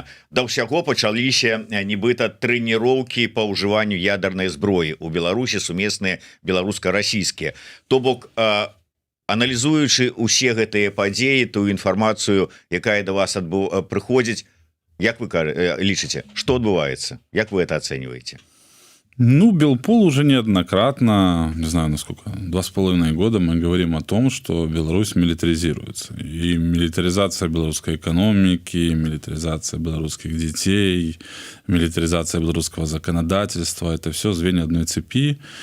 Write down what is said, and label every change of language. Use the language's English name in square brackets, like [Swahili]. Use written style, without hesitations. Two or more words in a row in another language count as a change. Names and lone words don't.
[Belarusian] Да ўсяго пачаліся нібыта трэніроўкі па ўжыванню ядернай зброі у Беларусі, сумесныя беларуска-расійскія. То бок, аналізуючы усе гэтыя падзеі, тую інфармацыю, якая да вас прыходзіць, як вы лічыце, што адбываецца? Як вы это ацэньваеце? [Russian] Ну, Белпол уже неоднократно, не знаю, насколько, 2,5 года мы говорим о том, что Беларусь милитаризируется. И милитаризация белорусской экономики, милитаризация белорусских детей, милитаризация белорусского законодательства – это все звенья одной цепи.